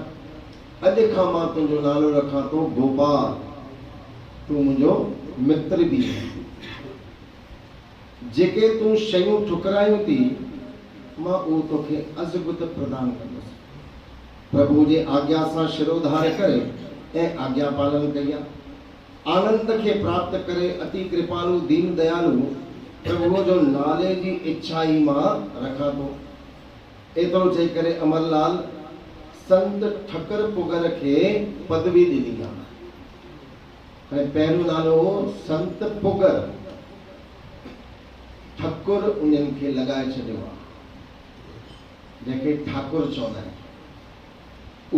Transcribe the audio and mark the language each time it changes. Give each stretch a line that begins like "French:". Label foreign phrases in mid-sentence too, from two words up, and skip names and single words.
Sindhi: अॼु खां मां तुंहिंजो नालो रखां थो गोपाल, तूं मुंहिंजो मित्र बि आहे। जेके तूं शयूं ठुकरायूं थी, मां उहो तोखे अज़बुत प्रदान कंदुसि। प्रभु जे आज्ञा सां शिरोधार करे ऐं आज्ञा पालन कई आहे। आनंद खे प्राप्त करे अति कृपालु दीन दयालु प्रभु जो नाले जी इच्छा ई मां रखां थो। एतिरो चई करे अमरलाल संत ठकर पुगर खे पदवी ॾिनी आहे। पहिरियों नालो हो संत पुगर, ठकुर उन्हनि खे लॻाए छॾियो आहे, जंहिंखे ठाकुर चवंदा आहिनि।